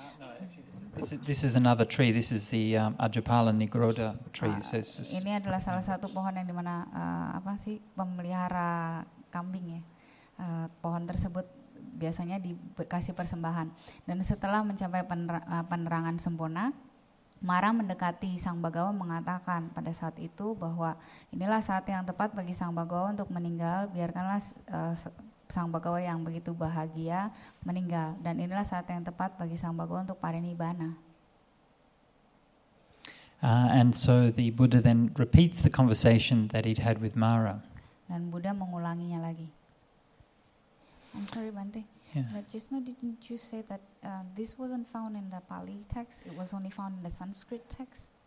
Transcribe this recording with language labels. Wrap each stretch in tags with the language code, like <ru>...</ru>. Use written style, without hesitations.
<en>No, actually this is another tree. This is the Ajapala Nigroda tree.</en> <id>Ini adalah salah satu pohon yang dimana pemelihara kambing ya. Pohon tersebut biasanya dikasih persembahan. Dan setelah mencapai penerangan sempurna, Mara mendekati Sang Bhagawa mengatakan pada saat itu bahwa inilah saat yang tepat bagi Sang Bhagawa untuk meninggal, biarkanlah Sang Bhagawa yang begitu bahagia meninggal, dan inilah saat yang tepat bagi Sang Bhagawa untuk parinibbana.</id> <en>And so the Buddha then repeats the conversation that he'd had with Mara.</en> <id>Dan Buddha mengulanginya lagi.</id> <en>I'm sorry, Bhante. Yeah. But just now, didn't you say that this wasn't found in the Pali text? It was only found in the Sanskrit text?</en>